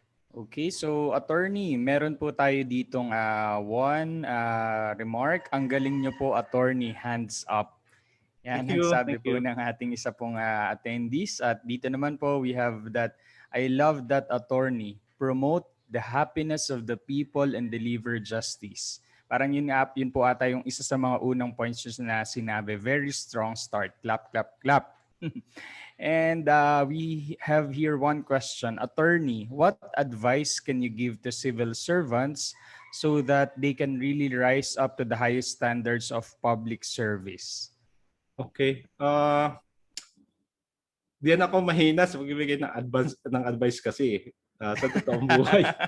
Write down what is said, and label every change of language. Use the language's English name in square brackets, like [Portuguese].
[Filipino] Okay, so attorney, meron po tayo ditong [English] one remark. [Filipino] Ang galing nyo po, attorney, [English] hands up. [Filipino] Yan ang sabi po ng ating isa pong attendees. At dito naman po, [English] we have that, I love that, attorney, promote the happiness of the people and deliver justice. [Filipino] Parang yun po ata yung isa sa mga unang points na sinabi. [English] Very strong start. Clap, clap, clap. And we have here one question. Attorney, what advice can you give to civil servants so that they can really rise up to the highest standards of public service? Okay. [Filipino] Diyan ako mahina sa pagbibigay ng advice kasi sa totoong buhay.